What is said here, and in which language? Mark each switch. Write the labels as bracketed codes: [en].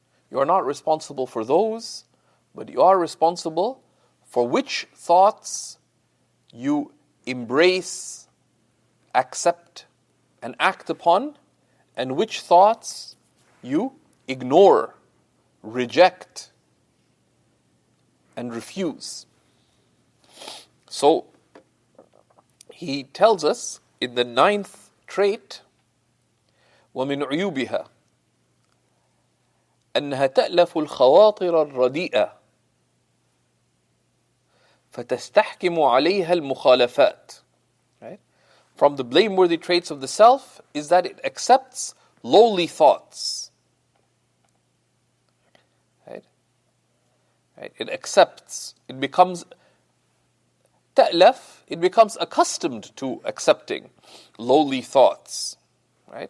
[en] You are not responsible for those, but you are responsible for which thoughts you embrace, accept, and act upon, and which thoughts you ignore, reject, and refuse. So, he tells us in the 9th trait, [ar] وَمِنْ عُيُوبِهَا أَنَّهَا تَأْلَفُ الْخَوَاطِرَ الرَّدِيئَةَ فَتَسْتَحْكِمُ عَلَيْهَا الْمُخَالَفَاتِ. [en] Right? From the blameworthy traits of the self is that it accepts lowly thoughts. Right? It accepts, it becomes ta'laf, it becomes accustomed to accepting lowly thoughts. Right?